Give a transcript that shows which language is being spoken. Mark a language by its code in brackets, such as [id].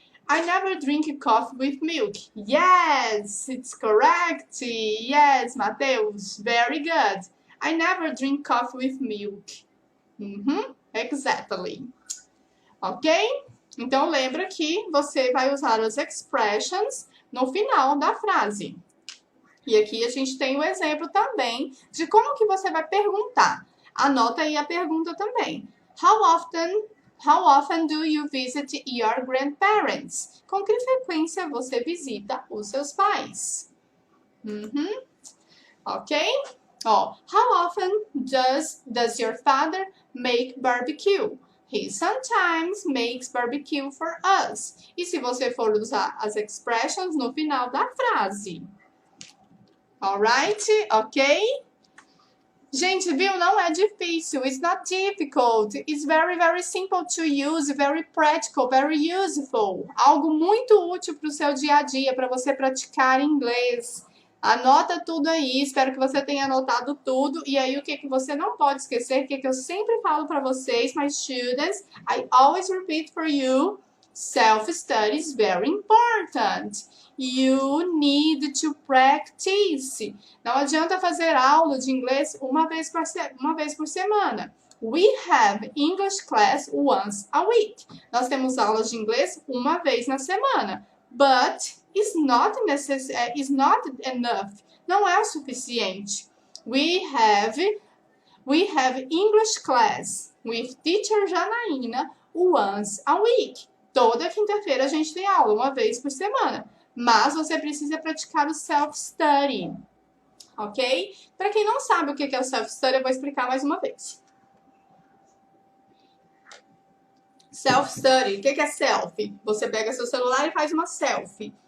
[en] I never drink coffee with milk. Yes, it's correct. Yes, Mateus, very good. I never drink coffee with milk. Exactly. Ok? [pt] Então, lembra que você vai usar as expressions no final da frase. E aqui a gente tem o exemplo também de como que você vai perguntar. Anota aí a pergunta também. [en] How often do you visit your grandparents? [pt] Com que frequência você visita os seus pais? Ok? [en] Ó, how often does your father make barbecue? He sometimes makes barbecue for us. [pt] E se você for usar as expressions no final da frase? [en] Alright? Ok? [pt] Gente, viu? Não é difícil. [en] It's not difficult. It's very, very simple to use, very practical, very useful. [pt] Algo muito útil para o seu dia a dia, para você praticar inglês. Anota tudo aí. Espero que você tenha anotado tudo. E aí, o que você não pode esquecer, que eu sempre falo para vocês, [en] my students, I always repeat for you, self-study is very important. You need to practice. [pt] Não adianta fazer aula de inglês uma vez por semana. [en] We have English class once a week. [pt] Nós temos aulas de inglês uma vez na semana. [en] But it's not enough. [pt] Não é o suficiente. [en] We have English class with teacher Janaína once a week. [pt] Toda quinta-feira a gente tem aula, uma vez por semana. Mas você precisa praticar o self-study, ok? Para quem não sabe o que é o self-study, eu vou explicar mais uma vez. Self-study, o que é selfie? Você pega seu celular e faz uma selfie.